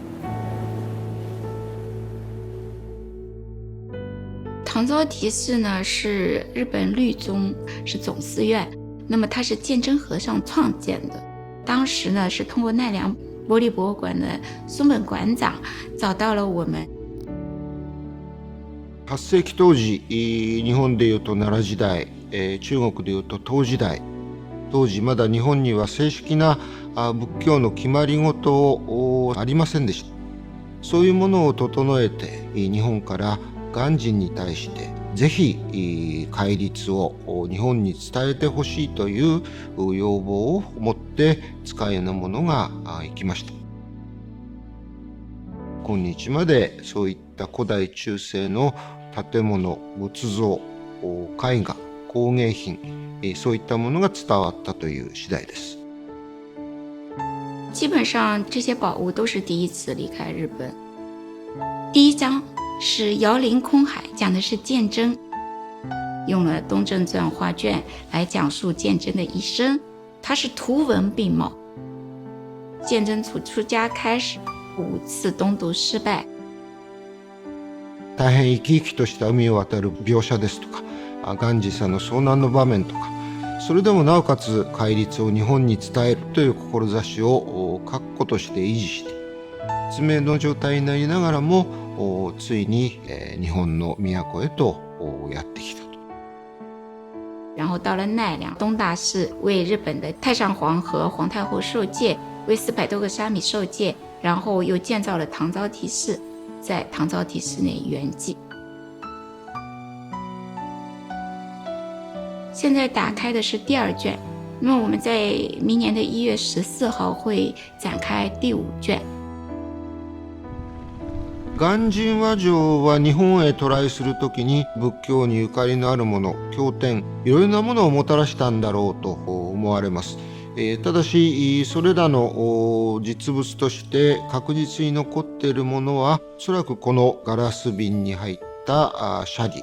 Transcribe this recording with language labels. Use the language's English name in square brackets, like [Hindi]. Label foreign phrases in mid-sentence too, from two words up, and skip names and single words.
[Chinese] 唐招提寺呢是日本律宗，是总寺院，那么它是鉴真和尚创建的。当时呢是通过奈良玻璃博物馆的松本馆长找到了我们。 [Japanese] 8世紀当時、日本でいうと奈良時代、中国でいうと唐時代、当時まだ日本には正式な仏教の決まり事ありませんでした。そういうものを整えて日本から鑑真に対してぜひ戒律を日本に伝えてほしいという要望を持って使いの者が行きました。今日までそういった古代中世の建物、仏像、絵画、工芸品、そういったものが伝わったという次第です。 [Chinese] 基本上这些宝物都是第一次离开日本。第一章是遥临空海，讲的是鉴真，用了东正传画卷来讲述鉴真的一生。他是图文并茂，鉴真从出家开始5次东渡失败。 [Japanese] 大変生き生きとした海を渡る描写ですとか、鑑真さんの遭難の場面とか、それでもなおかつ戒律を日本に伝えるという志を確固として維持して、失明の状態になりながらもついに日本の都へとやってきたと。 [Chinese] 然后到了奈良东大寺，为日本的太上皇和皇太后受戒，为400多个沙弥受戒，然后又建造了唐招提寺，在唐招提寺内圆寂。现在打开的是第2卷，那么我们在明年的1月14号会展开第5卷。 [Japanese] 鑑真和上は日本へ渡来するときに仏教にゆかりのあるもの、経典、いろいろなものをもたらしたんだろうと思われます。ただしそれらの実物として確実に残っているものはおそらくこのガラス瓶に入った舎利。